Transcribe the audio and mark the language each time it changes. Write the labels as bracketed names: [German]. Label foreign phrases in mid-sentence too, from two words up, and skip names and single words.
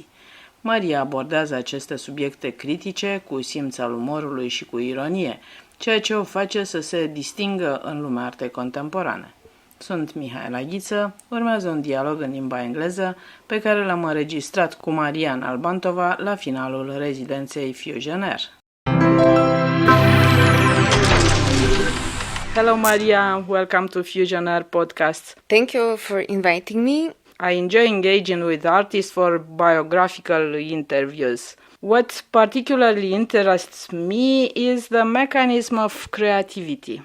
[Romanian] Maria abordează aceste subiecte critice cu simț al umorului și cu ironie, ceea ce o face să se distingă în lumea artei contemporane. Sunt Mihaela Ghiță, urmează un dialog în limba engleză pe care l-am înregistrat cu 𝐼𝐻 𝐍𝐚 la finalul rezidenței 𝐼𝐻. [English] Hello Maria, welcome to 𝐼𝐻 podcast. Thank you for inviting me. I enjoy engaging with artists for biographical interviews. What particularly interests me is the mechanism of creativity.